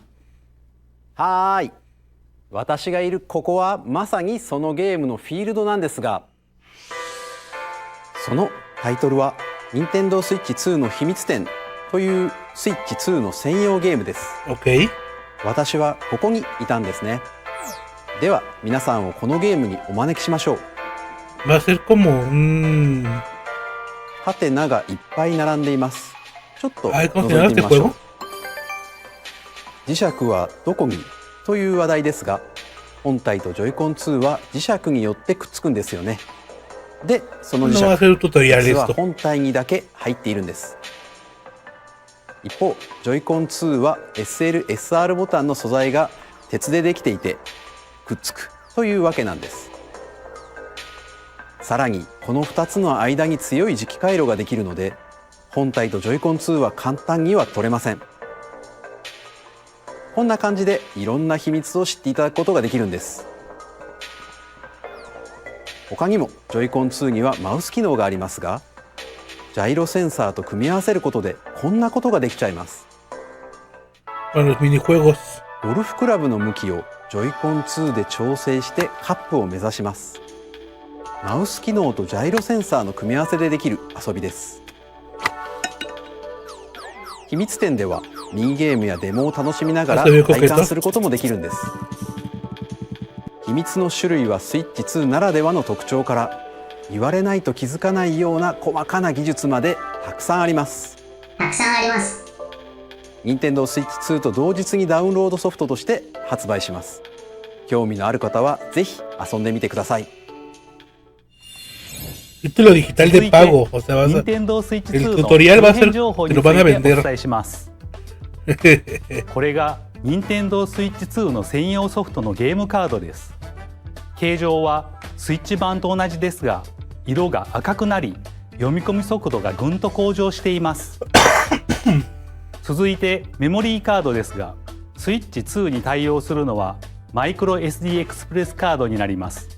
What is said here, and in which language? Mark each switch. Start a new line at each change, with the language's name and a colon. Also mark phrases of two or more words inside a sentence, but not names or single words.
Japanese: はーい。私がいるここはまさにそのゲームのフィールドなんですが、そのタイトルはNintendo Switch 2の秘密展という Switch 2の専用ゲームです。 Ok. 私はここにいたんですね。では皆さんをこのゲームにお招きしましょう。
Spanish: Va a ser como un...
Japanese: ハテナがいっぱい並んでいます。ちょっと
Spanish: Ay, ¿cómo se
Japanese: 覗
Spanish: llama
Japanese: いて
Spanish: este
Japanese: みましょう
Spanish: juego?。
Japanese: 磁石はどこにという話題ですが、本体とジョイコン2は磁石によってくっつくんですよね。で、その磁
Spanish: No va a
Japanese: 石
Spanish: ser un tutorial
Japanese: 実は
Spanish: esto.
Japanese: 本体にだけ入っているんです。一方、ジョイコン2は SL、SR ボタンの素材が鉄でできていてくっつくというわけなんです。さらにこの2つの間に強い磁気回路ができるので、本体とジョイコン2は簡単には取れません。こんな感じでいろんな秘密を知っていただくことができるんです。他にもジョイコン2にはマウス機能がありますが、 ジャイロセンサーと組み合わせることでこんなことができちゃいます。
Spanish: Con los minijuegos.
Japanese: ゴルフクラブの向きをジョイコン2で調整してカップを目指します。マウス機能とジャイロセンサーの組み合わせでできる遊びです。秘密展ではミニゲームやデモを楽しみながら体感することもできるんです。秘密の種類はスイッチ2ならではの特徴から言われないと気づかないような細かな技術までたくさんあります。任天堂スイッチ2と同日にダウンロードソフトとして発売します。興味のある方はぜひ遊んでみてください。
Spanish: Título digital de pago, o sea, el tutorial va a ser, te lo van a vender.
Japanese: これが任天堂スイッチ2の専用ソフトのゲームカードです。形状はスイッチ版と同じですが、色が赤くなり、読み込み速度がぐんと向上しています。続いてメモリーカードですが、スイッチ2に対応するのはマイクロ SD エクスプレスカードになります。